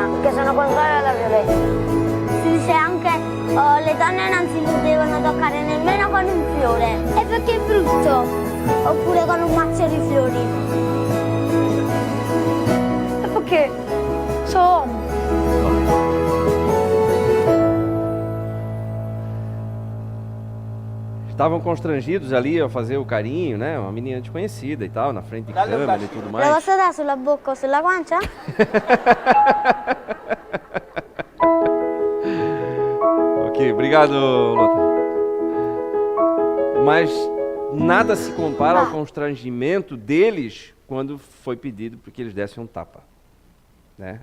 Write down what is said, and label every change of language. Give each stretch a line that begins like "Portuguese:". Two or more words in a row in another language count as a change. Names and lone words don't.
Italian: Perché sono contraria alla violenza. Si dice anche le donne non si devono toccare nemmeno con un fiore. E perché è brutto. Oppure con un mazzo di fiori. E perché sono uomo.
Portuguese: Estavam constrangidos ali a fazer o carinho, né? Uma menina desconhecida e tal, na frente de câmera e tudo
Italian: La
Portuguese: mais.
Italian: posso dare sulla bocca o sulla guancia?
Portuguese: Ok, obrigado, Lothar. Mas nada se compara ao constrangimento deles quando foi pedido para que eles dessem um tapa. Né?